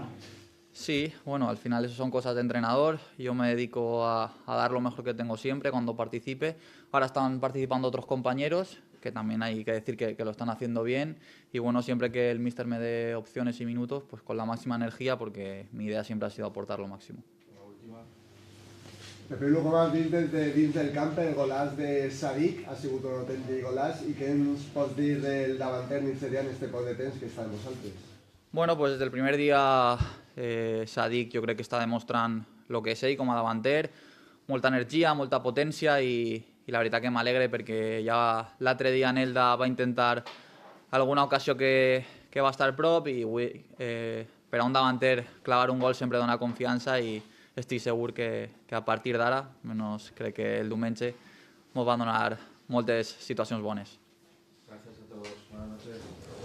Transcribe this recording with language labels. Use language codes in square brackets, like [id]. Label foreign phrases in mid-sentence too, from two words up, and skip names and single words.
[es] Sí, bueno, al final eso son cosas de entrenador, yo me dedico a dar lo mejor que tengo siempre cuando participe. Ahora están participando otros compañeros, que también hay que decir que lo están haciendo bien y bueno, siempre que el míster me dé opciones y minutos, pues con la máxima energía, porque mi idea siempre ha sido aportar lo máximo. [ca] Pepe Lu, com has vist des de dins del camp el golaç de Sadik, ha sigut un autèntic golaç i què ens pots dir del davanter nigerià en este poc de temps que està amb vosaltres? Bueno, [es] pues desde el primer día [ca] Sadik jo crec que està demostrant lo que és ell com a davanter, molta energia, molta potència i la veritat que m'alegre perquè ja l'altre dia Nelda va intentar alguna ocasió que va estar prop i avui per a un davanter clavar un gol sempre dona confiança i estic segur que a partir d'ara, almenys crec que el diumenge, ens va donar moltes situacions bones. [es] Gracias a todos. Buenas noches.